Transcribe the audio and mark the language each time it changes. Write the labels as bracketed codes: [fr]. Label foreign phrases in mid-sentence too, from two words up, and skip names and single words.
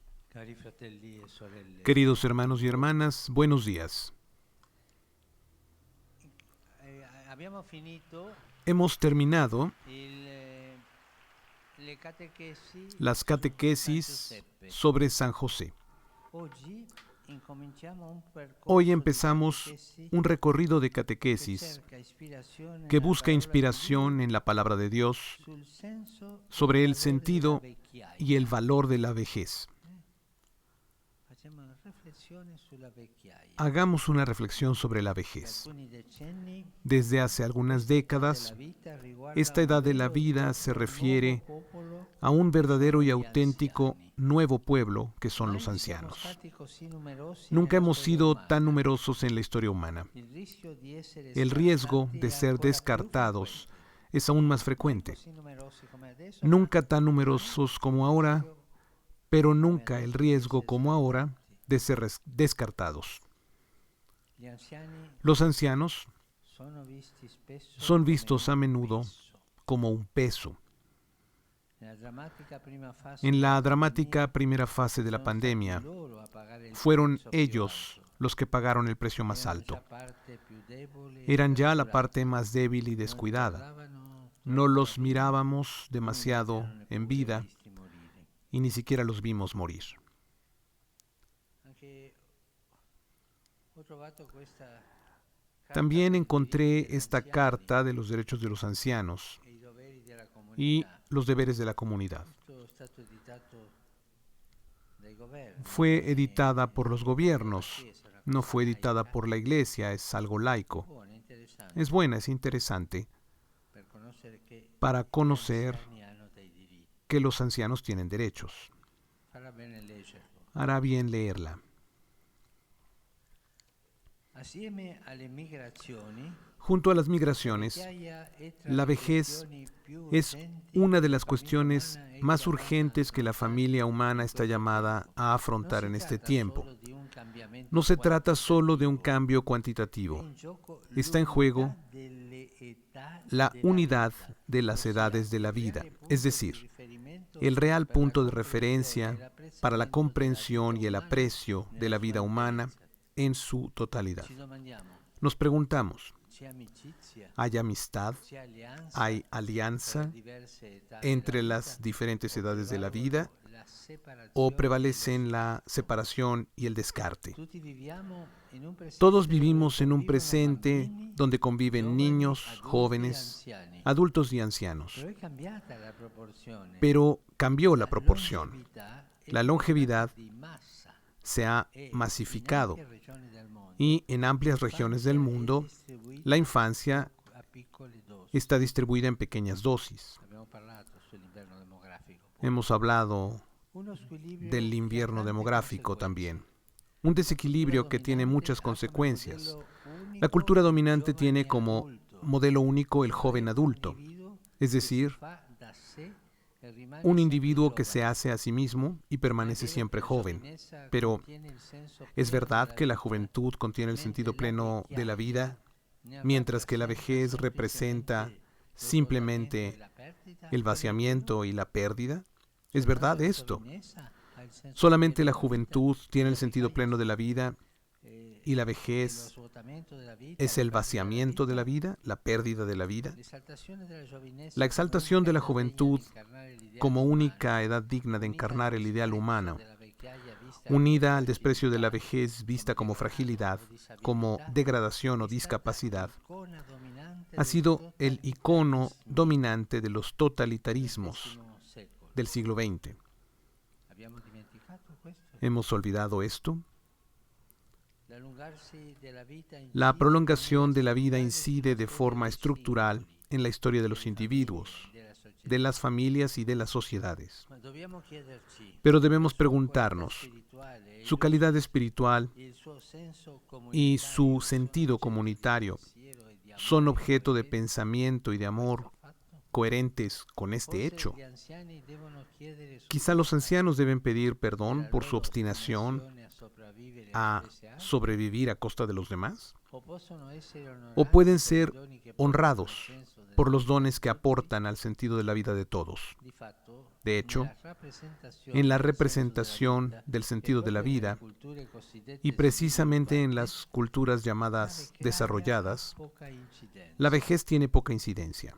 [it] Cari fratelli e sorelle, [es] Queridos hermanos y hermanas, buenos días. [it] abbiamo finito [es] Hemos terminado [it] il, le catechesi [es] las [it] su San [es] catequesis [it] Giuseppe. [es] sobre San José. [it] Oggi incominciamo un [es] Hoy [it] percorso di [es] empezamos [it] catechesi [es] un recorrido de [it] che [es] catequesis [it] cerca ispirazione [es] que [it] nella [es] busca [it] parola di [es] inspiración [it] Dio [es] en la palabra de Dios [it] sul senso e il [es] sobre el [it] valore della [es] sentido y el [it] vecchiaia. [es] valor de la vejez. [it] Facciamo una riflessione sulla vecchiaia. [es] Hagamos una reflexión sobre la [it] Da [es] vejez. [it] alcuni decenni [es] Desde hace algunas [it] questa età della [es] décadas, [it] vita riguarda [es] esta [it] un [es] edad de la [it] vero e [es] vida se [it] proprio nuovo [es] refiere [it] popolo [es] a un [it] che [es] verdadero [it] sono [es] y [it] gli [es] auténtico [it] anziani. [es] nuevo pueblo que son los [it] Mai siamo [es] ancianos. [it] stati così numerosi [es] Nunca [it] nella [es] hemos [it] storia [es] sido tan [it] umana. [es] numerosos en la historia humana. [it] Il rischio di essere [es] El riesgo [it] scartati [es] de [it] è [es] ser [it] ancora più [es] descartados [it] frequente. [es] es aún más [it] Mai [es] frecuente. [it] così numerosi come adesso, ma [es] Nunca tan [it] mai [es] numerosos como [it] il [es] ahora, [it] rischio [es] pero [it] come [es] nunca el [it] adesso di [es] riesgo [it] essere [es] como ahora [it] scartati. [es] de ser descartados. [it] Gli anziani [es] Los ancianos [it] sono visti spesso [es] son [it] come [es] vistos a [it] un [es] menudo [it] peso. [es] como un peso. [it] Nella drammatica prima fase [es] En [it] della [es] la [it] pandemia [es] dramática primera fase de la [it] sono stati [es] pandemia, [it] loro a pagare il [es] fueron [it] prezzo più [es] ellos [it] alto. [es] los que pagaron el precio más [it] Erano già [es] alto. [it] parte più debole e [es] Eran ya la [it] trascurata. [es] parte más débil y [it] Non [es] descuidada. [it] ricordavano [es] No [it] troppo la [es] los [it] vita, [es] mirábamos [it] non li [es] demasiado [it] abbiano [es] en [it] neppure [es] vida [it] visti morire. [es] y ni siquiera los vimos morir. [it] Anche ho trovato questa carta [es] También [it] dei diritti [es] encontré [it] degli [es] esta [it] anziani [es] carta de los derechos de los ancianos [it] e i doveri della [es] y [it] comunità. [es] los deberes de la comunidad. [it] Questo è stato editato dai governi, [es] Fue editada por los [it] non dalla [es] gobiernos, [it] Chiesa, una [es] no [it] cosa [es] fue editada [it] laica, [es] por la iglesia, es algo laico. [it] buona, interessante, [es] Es buena, es interesante [it] per conoscere che [es] para [it] gli [es] conocer [it] anziani hanno dei diritti. [es] que los ancianos tienen derechos. [it] Farà bene leggerlo. [es] Hará bien leerla. [it] Assieme alle migrazioni, [es] Junto a las [it] la [es] migraciones, [it] vecchiaia è tra [es] la [it] le [es] vejez [it] questioni più [es] es [it] urgenti [es] una [it] che [es] de [it] la [es] las [it] famiglia [es] cuestiones [it] umana è [es] más [it] chiamata [es] urgentes [it] a [es] que la [it] affrontare [es] familia humana [it] in [es] está [it] questo [es] llamada [it] tempo. [es] a [it] Non [es] afrontar [it] si [es] en este [it] tratta [es] tiempo. [it] solo di un cambiamento [es] No se trata solo de un [it] quantitativo, [es] cambio [it] è [es] cuantitativo. [it] in gioco [es] Está en juego [it] l'unità delle età [es] la [it] della [es] unidad [it] vita, [es] de las [it] ossia [es] edades de la [it] il [es] vida, [it] reale [es] es [it] punto di [es] decir, [it] riferimento [es] el real [it] per la [es] punto de [it] comprensione e [es] referencia para la [it] l'apprezzamento della [es] comprensión [it] vita [es] y el [it] umana [es] aprecio de [it] nella [es] la [it] sua [es] vida humana [it] interezza. [es] en su totalidad. [it] Ci domandiamo, [es] Nos preguntamos, [it] c'è amicizia, [es] ¿hay amistad? [it] c'è alleanza [es] ¿Hay [it] tra le [es] alianza [it] diverse età della [es] entre [it] vita [es] las diferentes [it] o [es] edades de la vida [it] prevalgono la [es] o [it] separazione e lo [es] prevalecen la [it] scarto? [es] separación y el descarte? [it] Tutti viviamo in un [es] Todos [it] presente dove [es] vivimos en un [it] convivono [es] presente [it] bambini, [es] donde conviven [it] giovani, [es] niños, [it] adulti e [es] jóvenes, [it] anziani. [es] adultos y ancianos. [it] Però è cambiata la proporzione. [es] Pero cambió la [it] La [es] proporción. [it] longevità è [es] La longevidad [it] diventata di massa [es] se ha [it] e [es] masificado [it] in ampie regioni del mondo [es] y en amplias regiones del [it] l'infanzia è [es] mundo [it] distribuita [es] la infancia [it] a piccole dosi. [es] está distribuida en pequeñas dosis. [it] Abbiamo parlato sull'inverno demografico. [es] Hemos hablado [it] Uno squilibrio [es] del [it] che ha [es] invierno [it] tante [es] demográfico [it] conseguenze. [es] también. Un desequilibrio que tiene muchas [it] Ha come [es] consecuencias. [it] modello [es] La [it] unico [es] cultura [it] il [es] dominante [it] giovane [es] tiene como [it] adulto, [es] modelo único el [it] cioè [es] joven [it] un [es] adulto, [it] individuo [es] es [it] che si [es] decir, [it] fa da sé e rimane [es] un [it] sempre [es] individuo que se [it] giovane. [es] hace a sí mismo y permanece [it] È vero che [es] siempre [it] la [es] joven. [it] giovinezza [es] Pero [it] contiene il senso [es] es [it] pieno [es] verdad [it] della [es] que la [it] vita, [es] juventud contiene el [it] mentre [es] sentido [it] la [es] pleno de la [it] vecchiaia [es] vida, [it] ne [es] mientras que la [it] rappresenta [es] vejez representa [it] semplicemente [es] simplemente [it] l'esaurimento e la perdita. [es] el [it] È vero? [es] vaciamiento y la pérdida. ¿Es [it] Soltanto [es] verdad [it] la [es] esto? [it] giovinezza ha il senso [es] Solamente [it] pieno [es] la [it] della vita, [es] juventud tiene [it] e [es] el [it] la [es] sentido [it] vecchiaia [es] pleno de [it] sì. [es] la vida y la [it] E lo [es] vejez [it] svuotamento della vita, [es] es [it] la [es] el [it] perdita della [es] vaciamiento de la [it] vita, [es] vida, la pérdida de la vida. [it] l'esaltazione della giovinezza [es] La [it] come [es] exaltación [it] unica [es] de la [it] età degna [es] juventud [it] di incarnare l'ideale [es] como [it] umano, [es] única edad digna de [it] unita al [es] encarnar el ideal [it] disprezzo [es] humano, [it] della vecchiaia vista [es] unida [it] come [es] al desprecio de la [it] fragilità, [es] vejez vista como [it] come [es] fragilidad, [it] degrado o [es] como [it] disabilità, [es] degradación o [it] è stata [es] discapacidad, [it] l'icona dominante [es] ha [it] dei [es] sido el icono [it] totalitarismi [es] dominante de los [it] del [es] totalitarismos [it] XX secolo. [es] del siglo XX. [it] Abbiamo dimenticato questo? [es] ¿Hemos olvidado esto? [it] L'allungarsi della vita [es] La [it] incide in [es] prolongación de [it] maniera [es] la vida [it] strutturale [es] incide [it] sulla [es] de [it] storia [es] forma [it] dei [es] estructural [it] singoli, [es] en la historia de los [it] delle [es] individuos, [it] famiglie, della società. [es] de las familias y de las sociedades. [it] Ma dobbiamo chiederci [es] Pero debemos [it] la sua qualità [es] preguntarnos [it] spirituale e [es] su calidad espiritual [it] il suo senso [es] y [it] comunitario [es] su [it] sono [es] sentido [it] oggetto di [es] comunitario [it] pensiero e di [es] son [it] amore [es] objeto de [it] coerenti [es] pensamiento y de [it] con [es] amor [it] questo fatto? [es] coherentes con este [it] Forse [es] hecho. [it] gli anziani devono chiedere [es] Quizá los [it] scusa [es] ancianos deben pedir [it] per [es] perdón [it] la [es] por su [it] loro [es] obstinación, [it] ostinazione a [es] a sobrevivir a costa de los demás? ¿O ¿O pueden ser honrados por los dones que aportan al sentido de la vida de todos? De hecho, en la representación del sentido de la vida, y precisamente en las culturas llamadas desarrolladas, la vejez tiene poca incidencia.